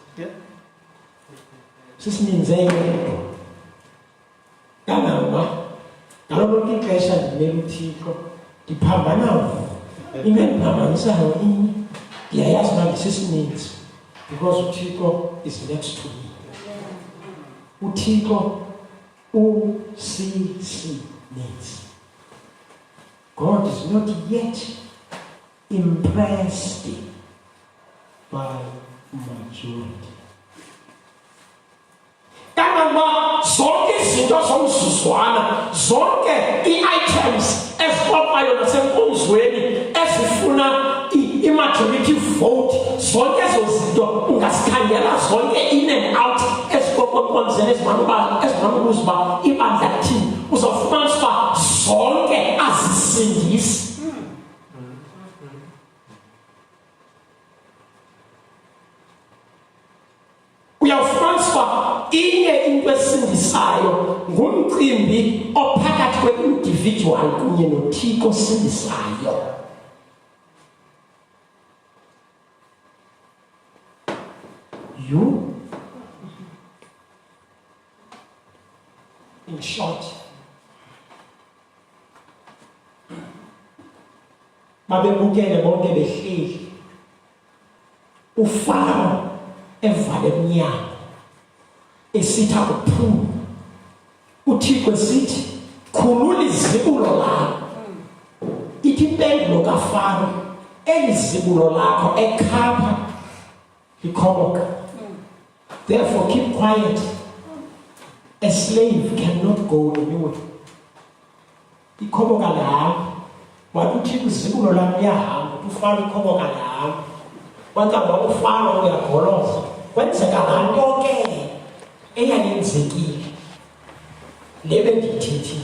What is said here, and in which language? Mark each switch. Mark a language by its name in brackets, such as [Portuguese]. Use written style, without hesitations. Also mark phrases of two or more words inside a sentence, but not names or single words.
[Xhosa] sisininzi eyedwa kangangoba ngalo lonke ixesha ndimele uThixo ndiphambana into endiphambanisayo inye ndiyayazi uba ndisisininzi [English] because uThixo is next to me. uThixo needs. God is not yet impressed by majority. [Xhosa] Kangangoba zonke izinto zomzuzwana, zonke ii-items ezixoxwayo nasenkonzweni ezifuna i- [English] majority vote, [Xhosa] zonke ezo zinto ungazikhangela zonke [English] in and out [Xhosa] ezixoxwa ezimanukuza uba ibandla lithini, uzawufumanisa uba zonke azisindisi. into esindisayo ngumcimbi ophakathi kwe-individual kunye noThixo osindisayo. [English] You, in short, [Xhosa] babebukele bonke behleli uFaro evale emnyango esithi akuphuma. uThixo esithi khulula izibulo lakho. Ithi impendulo kaFaro, eli zibulo lakho ekhapha likhoboka. [English] Therefore keep quiet. A slave cannot go anywhere. [Xhosa] Ikhoboka lapho. Wathi uThixo izibulo lakho liyahamba, uFaro ikhoboka lapho. Wancaba uFaro uyagoloza. Kwenzeka lanto ke eyayenzekile. Lebe ndithethile.